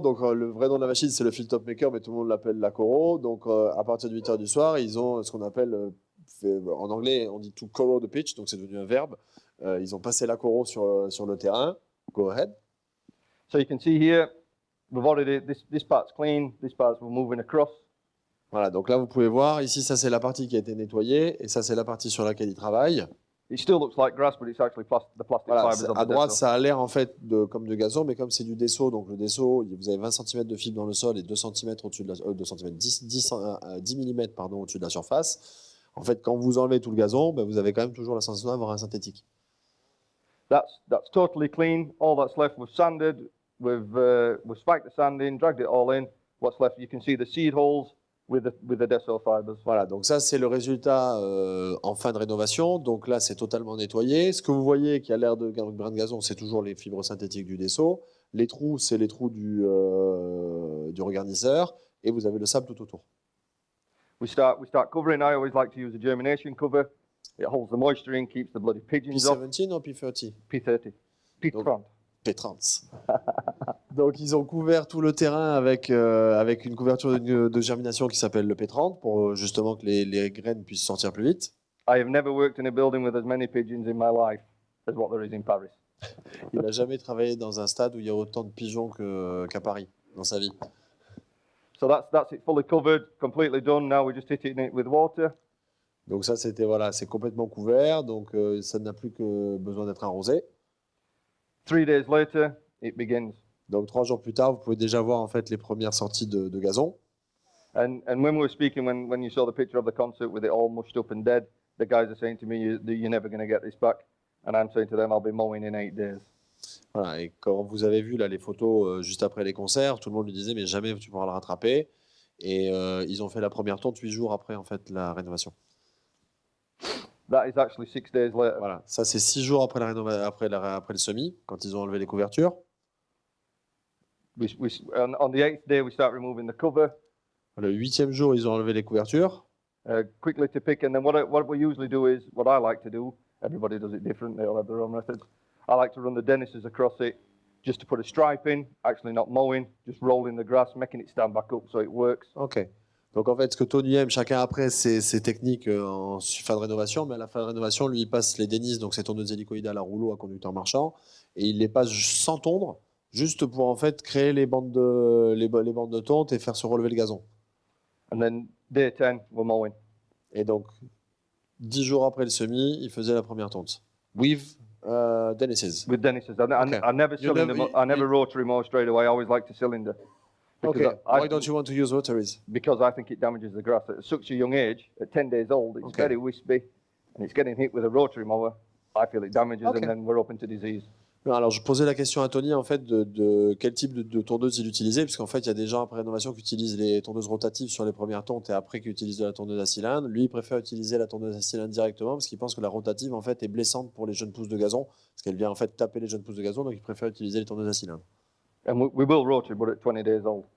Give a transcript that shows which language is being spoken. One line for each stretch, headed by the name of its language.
French: Donc le vrai nom de la machine, c'est le field top maker, mais tout le monde l'appelle la corro. Donc à partir de 8 heures du soir, ils ont ce qu'on appelle, en anglais, on dit
English: to corro the pitch,
French: donc c'est devenu un verbe. Ils ont passé la corro sur le terrain.
English: Go ahead. So you can see here, we've already, this part's clean, this part's we're moving across.
French: Voilà, donc là vous pouvez voir, ici ça c'est la partie qui a été nettoyée et ça c'est la partie sur laquelle il travaille.
English: It still looks like grass, but it's actually the plastic
French: voilà,
English: fibers of
French: à
English: the
French: droite
English: desso.
French: ça a l'air en fait comme de gazon, mais comme c'est du dessaut, donc le dessaut, vous avez 20 cm de fibre dans le sol et 2 cm au-dessus de la 2 cm, 10 mm pardon, au-dessus de la surface. En fait, quand vous enlevez tout le gazon, ben, vous avez quand même toujours la sensation d'avoir un synthétique.
English: That's totally clean. All that's left, we've sanded, we've spiked the sand in, dragged it all in. What's left, you can see the seed holes. With the desso fibers.
French: Voilà, donc ça c'est le résultat en fin de rénovation. Donc là c'est totalement nettoyé. Ce que vous voyez qui a l'air de grain de gazon, c'est toujours les fibres synthétiques du dessaut. Les trous, c'est les trous du regarnisseur. Et vous avez le sable tout autour.
English: We start covering. I always like to use a germination cover. It holds the moisture in, keeps the bloody pigeons off.
French: P17 ou P30? P30. P30. P30. Donc ils ont couvert tout le terrain avec une couverture de germination qui s'appelle le P30 pour justement que les graines puissent sortir plus vite.
English: I have never worked in a building with as many pigeons in my life as what there is in Paris.
French: Il n'a jamais travaillé dans un stade où il y a autant de pigeons qu'à Paris dans sa vie.
English: So that's it fully covered, completely done. Now we're just hitting it with water.
French: Donc ça c'était voilà, c'est complètement couvert, donc ça n'a plus que besoin d'être arrosé.
English: 3 days later, it begins.
French: Donc 3 jours plus tard, vous pouvez déjà voir en fait les premières sorties de gazon.
English: And when we were speaking, when you saw the picture of the concert with it all mushed up and dead, the guys are saying to me, you're never going to get this back. And I'm saying to them, I'll be mowing in 8 days.
French: Voilà, et quand vous avez vu là les photos juste après les concerts, tout le monde lui disait mais jamais tu pourras le rattraper. Et ils ont fait la première tonte 8 jours après en fait la rénovation.
English: That is actually 6 days later.
French: Voilà, ça c'est 6 jours après après le semis, quand ils ont enlevé les couvertures.
English: On the 8th day, we start removing the cover.
French: Le 8e jour, ils ont enlevé les couvertures.
English: Quickly to pick, and then what we usually do is, what I like to do, everybody does it different, they all have their own methods. I like to run the Dennis's across it, just to put a stripe in, actually not mowing, just rolling the grass, making it stand back up so it works. Ok.
French: Donc en fait, ce que Tony aime, chacun après ses techniques en fin de rénovation, mais à la fin de rénovation, lui, il passe les Dennis, donc ces tondeuses hélicoïdales à rouleau à conducteur marchand, et il les passe sans tondre, juste pour en fait créer les bandes de tonte et faire se relever le gazon.
English: And then day 10, we're mowing.
French: Et donc, 10 jours après le semis, il faisait la première tonte.
English: With Dennis's. With Dennis's. Okay. I never rotary mow straight away. I always like to cylinder. Okay. Why don't you want to use rotaries? Because I think it damages the grass. At such a young age, at 10 days old, it's very wispy, and it's getting hit with a rotary mower. I feel it damages, and then we're open to disease.
French: Alors, je posais la question à Tony, en fait, de quel type de tondeuse il utilisait, parce qu'en fait, il y a des gens après rénovation qui utilisent les tondeuses rotatives sur les premières tontes et après qui utilisent de la tondeuse à cylindre. Lui, il préfère utiliser la tondeuse à cylindre directement parce qu'il pense que la rotative, en fait, est blessante pour les jeunes pousses de gazon, parce qu'elle vient, en fait, taper les jeunes pousses de gazon, donc il préfère utiliser les tondeuses à cylindre.
English: And we will rotary, but at 20 days old.